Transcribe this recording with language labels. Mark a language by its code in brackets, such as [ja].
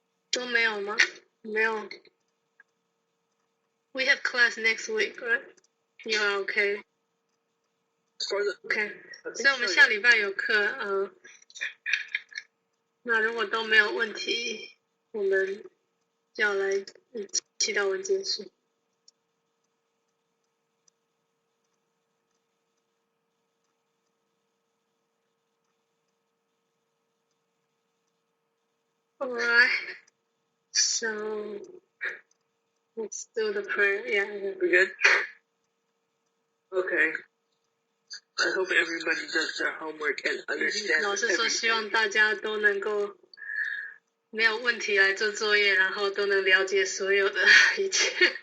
[zh] 都没有吗？没有。 [en] We have class next week, right? You are okay? Okay. [zh] 所以我们下礼拜有课，那如果都没有问题，我们就要来祈祷文结束。 [en] All right. So let's do the prayer. Yeah. We good? Okay. I hope everybody does their homework and understands. [zh] 老师说，希望大家都能够没有问题来做作业，然后都能了解所有的一切。